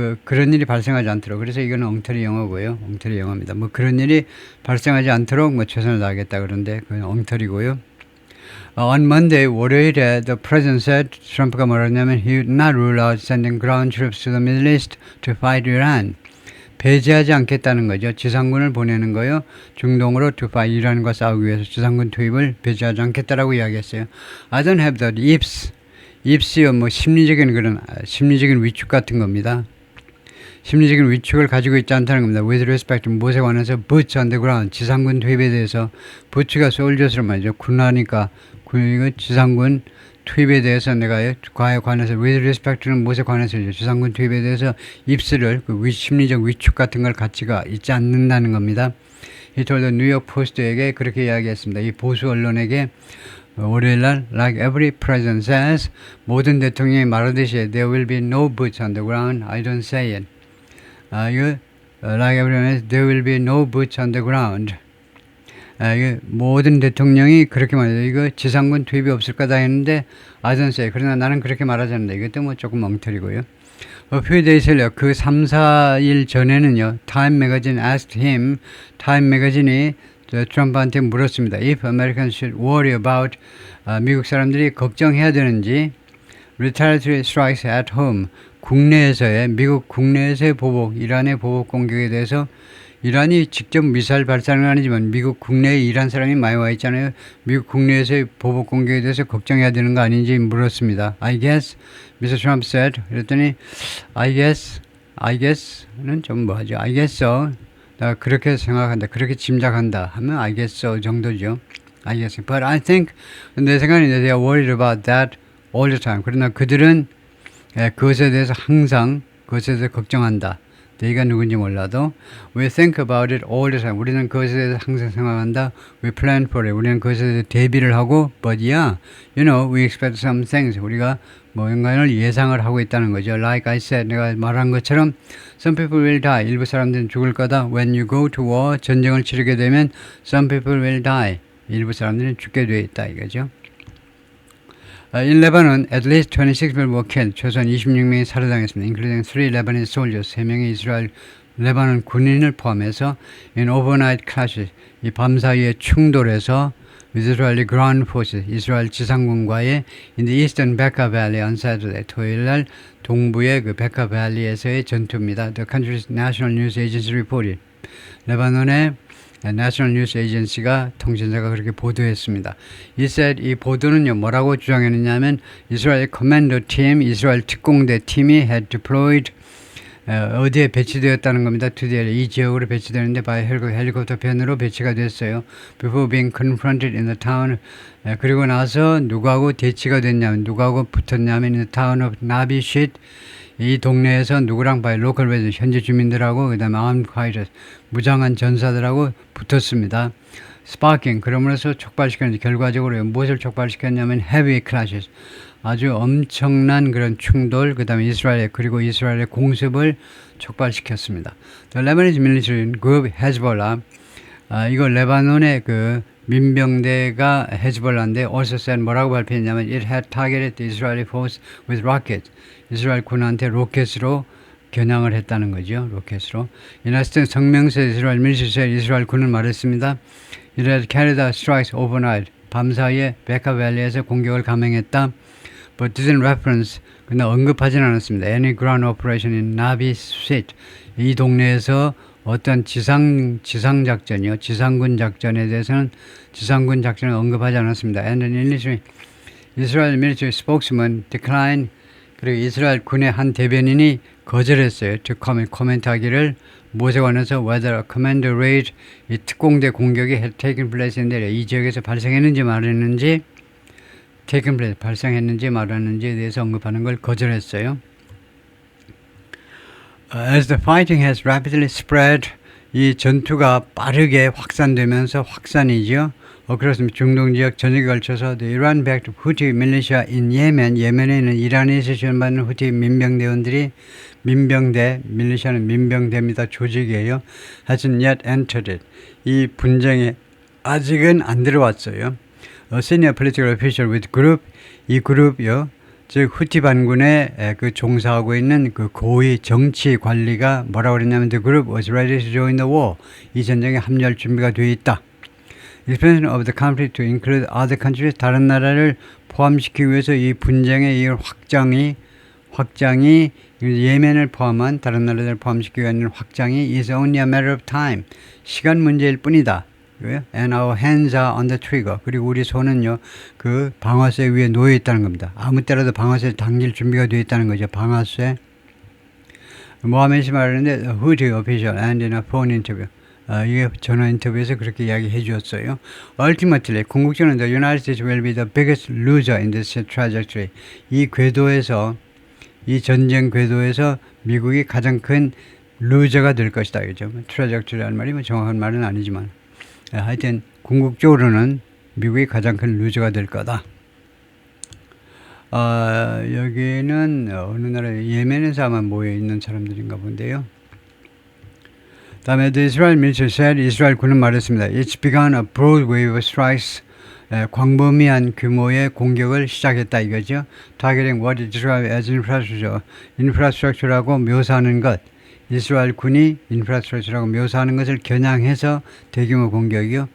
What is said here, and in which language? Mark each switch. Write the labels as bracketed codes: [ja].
[ko] 그런 일이 발생하지 않도록. 그래서 이거는 엉터리 영어고요. 엉터리 영어입니다. 뭐 그런 일이 발생하지 않도록 뭐 최선을 다하겠다 그런데 그건 엉터리고요. [en] On Monday, [ko] 월요일에 [en] the president said, [ko] 트럼프가 뭐라냐면 [en] he would not rule out sending ground troops to the Middle East to fight Iran. [ko] 배제하지 않겠다는 거죠. 지상군을 보내는 거요. 중동으로 [en] to fight [ko] 이란과 싸우기 위해서 지상군 투입을 배제하지 않겠다라고 이야기했어요. [en] I don't have the ifs. [ko] 입시요, 뭐, 심리적인 위축 같은 겁니다. 심리적인 위축을 가지고 있지 않다는 겁니다. [en] With respect, [ko] 무엇에 관해서, [en] boots on the ground, [ko] 지상군 투입에 대해서, boots가 soldiers란 말이죠. 군하니까, 지상군 투입에 대해서 내가 과에 관해서, [en] with respect [ko] 는 무엇에 관해서죠. 지상군 투입에 대해서 입술을, 심리적 위축 같은 걸 가치가 있지 않는다는 겁니다. [en] He told the New York Post에게 [ko] 그렇게 이야기했습니다. 이 보수 언론에게, 월요일날 [en] like every president says [ko] 모든 대통령이 말하듯이 [en] there will be no boots on the ground. I don't say it. Like everyone else, there will be no boots on the ground. [ko] 모든 대통령이 그렇게 말해요. 이거 지상군 투입이 없을 거다 했는데 [en] I don't say. [ko] 그러나 나는 그렇게 말하지 않는다. 이것도 뭐 조금 엉터리고요. [en] A few days earlier, [ko] 그 3, 4일 전에는요. [en] Time Magazine asked him, Time Magazine이 [ko] 트럼프한테 물었습니다. [en] If Americans should worry about [ko] 미국 사람들이 걱정해야 되는지 [en] retaliatory strikes at home [ko] 미국 국내에서의 보복, 이란의 보복 공격에 대해서 이란이 직접 미사일 발사는 아니지만 미국 국내에 이란 사람이 많이 와 있잖아요. 미국 국내에서의 보복 공격에 대해서 걱정해야 되는 거 아닌지 물었습니다. [en] I guess, Mr. Trump said. [ko] 그랬더니 [en] I guess [ko] 는 좀 뭐하죠? [en] I guess so. [ko] 나 그렇게 생각한다, 그렇게 짐작한다 하면 [en] I guess so [ko] 정도죠. [en] I guess. But I think [ko] 내 생각에는 [en] they are worried about that all the time. [ko] 그러나 그들은 그것에 대해서 항상 그것에 대해서 걱정한다. 내가 누군지 몰라도 [en] we think about it all the time. [ko] 우리는 그것에 대해서 항상 생각한다. [en] We plan for it. [ko] 우리는 그것에 대해서 대비를 하고 [en] but yeah, you know, we expect some things. [ko] 우리가 뭔가를 예상을 하고 있다는 거죠. [en] Like I said, [ko] 내가 말한 것처럼 [en] some people will die. [ko] 일부 사람들은 죽을 거다. [en] When you go to war, [ko] 전쟁을 치르게 되면 [en] some people will die. [ko] 일부 사람들은 죽게 돼 있다 이거죠. [en] In Lebanon, at least 26 people were killed. [ko] 최소한 26명이 살해당했습니다. [en] Including 3 Lebanese soldiers. [ko] 3명의 이스라엘 레바논 군인을 포함해서 [en] in overnight clashes. [ko] 이 밤사이에 충돌해서 [en] Israeli ground forces. [ko] 이스라엘 지상군과의 [en] in the eastern Bekaa Valley on Saturday. [ko] 토요일날 동부의 그 베카 밸리에서의 전투입니다. [en] The country's national news agency reported. [ko] 레바논의 National News Agency가 통신사가 그렇게 보도했습니다. [en] He said [ko] 이 보도는요 뭐라고 주장했느냐면 이스라엘 커맨더 팀, 이스라엘 특공대 팀이 [en] had deployed [ko] 어디에 배치되었다는 겁니다. 이 지역으로 배치되는데 by 헬리콥터 편으로 배치가 됐어요. [en] Before being confronted in the town. [ko] 그리고 나서 누구하고 대치가 됐냐면 누구하고 붙었냐면 [en] in the town of Nabishit. [ko] 이 동네에서 누구랑 [en] by local residents, [ko] 현지 주민들하고 그 다음에 [en] armed fighters, [ko] 무장한 전사들하고 붙었습니다. Sparking, 그러면서 촉발시켰는데 결과적으로 무엇을 촉발시켰냐면 [en] heavy clashes, [ko] 아주 엄청난 그런 충돌, 그 다음에 그리고 이스라엘의 공습을 촉발시켰습니다. [en] The Lebanese military group Hezbollah, [ko] 이거 레바논의 그 민병대가 헤즈볼라인데 [en] also said [ko] 뭐라고 발표했냐면 [en] it had targeted the Israeli force with rockets. [ko] 이스라엘 군한테 로켓으로 겨냥을 했다는 거죠. 로켓으로. 이날스턴 성명서에 이스라엘 밀시스에 이스라엘 군은 말했습니다. [en] It had carried out strikes overnight. [ko] 밤사이에 베카밸리에서 공격을 감행했다. [en] But didn't reference, [ko] 그러나 언급하진 않았습니다. [en] Any ground operation in Nabi Sweat. [ko] 이 동네에서 어떤 지상작전이요. 지상군 작전에 대해서는 지상군 작전을 언급하지 않았습니다. [en] And initially, Israel military spokesman declined. [ko] 그리고 이스라엘 군의 한 대변인이 거절했어요. [en] to comment, [ko] 코멘트하기를 무엇에 관해서 [en] whether a commando raid, [ko] 이 특공대 공격이 [en] had taken place in the area, [ko] 이 지역에서 발생했는지 말했는지 taken place, 발생했는지 말했는지에 대해서 언급하는 걸 거절했어요. [en] As the fighting has rapidly spread, [ko] 이 전투가 빠르게 확산되면서 확산이죠. 그렇습니다. 중동 지역 전역에 걸쳐서 [en] the Iran-backed Houthi militia in Yemen, [ko] 예멘에 있는 이란에서 지원받는 후티 민병대원들이 밀리시아는 민병대입니다. 조직이에요. [en] hasn't yet entered it. [ko] 이 분쟁에 아직은 안 들어왔어요. [en] A senior political official with group, [ko] 이 그룹이요. 즉 후티 반군에 그 종사하고 있는 그 고위 정치 관리가 뭐라고 그랬냐면 [en] the group was ready to join the war. [ko] 이 전쟁에 합류할 준비가 되어 있다. [en] Expansion of the conflict to include other countries, [ko] 다른 나라를 포함시키기 위해서 이 분쟁의 이 확장이 예멘을 포함한 다른 나라들을 포함시키기 위한 확장이 [en] is only a matter of time. [ko] 시간 문제일 뿐이다. [en] And our hands are on the trigger. [ko] 그리고 우리 손은요, 그 방아쇠 위에 놓여 있다는 겁니다. 아무 때라도 방아쇠 당길 준비가 되어 있다는 거죠. 방아쇠. 모하메드이 말하는데 [en] Houthi official and in a phone interview. [ko] 이게 전화 인터뷰에서 그렇게 이야기해 주었어요. [en] Ultimately, [ko] 궁극적으로 [en] the United States will be the biggest loser in this trajectory. [ko] 이 궤도에서, 이 전쟁 궤도에서 미국이 가장 큰 루저가 될 것이다. 그죠? 트라젝토리라는 말이 뭐 정확한 말은 아니지만. 하여튼, 궁극적으로는 미국이 가장 큰 루저가 될 거다. 여기는 어느 나라, 예멘에서 아마 모여있는 사람들인가 본데요. 다음에 [en] the Israel military said, [ko] 이스라엘 군은 말했습니다. [en] It's begun a broad wave of strikes. [ko] 광범위한 규모의 공격을 시작했다 이거죠. [en] Targeting what is described as infrastructure. [ko] infrastructure라고 묘사하는 것. 이스라엘 군이 infrastructure라고 묘사하는 것을 겨냥해서 대규모 공격이요.